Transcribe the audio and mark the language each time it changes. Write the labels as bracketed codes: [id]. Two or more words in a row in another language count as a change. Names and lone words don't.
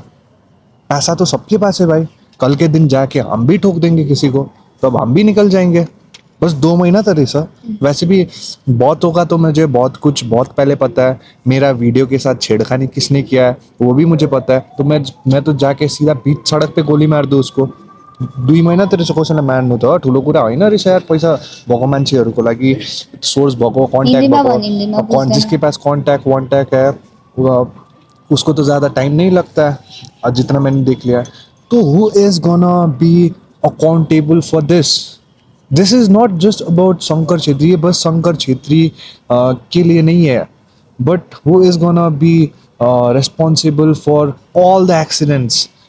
[hi] पैसा तो सबके पास है भाई, कल के दिन जाके हम भी ठोक देंगे किसी को, तो अब हम भी निकल जाएंगे। बस 2 महीना था रेसा। वैसे भी बहुत होगा तो मुझे बहुत कुछ बहुत पहले पता है, मेरा वीडियो के साथ छेड़खानी किसने किया है वो भी मुझे पता है। तो मैं तो जाके सीधा बीच सडक पे गोली मार दूँ उसको। [ne] 2 महिना त रहेछ कसैलाई मार्नु त ठुलो कुरा होइन रहेछ यार। पैसा भएको मान्छेहरूको लागि, सोर्स भएको, कन्ट्याक्ट [hi] हिंदी में बोल, [ne] भएको, [hi] हिंदी में [ne] बुझ्दैन। [hi] जिसके पास कॉन्टैक्ट वॉन्टैक्ट है उसको तो ज़्यादा टाइम नहीं लगता है, और जितना मैंने देख लिया है। [en] तो who is gonna be accountable for this? This is not just about [hi] शंकर छेत्री, ये बस शंकर छेत्री के लिए नहीं है, [en] but who is gonna be responsible for all the accidents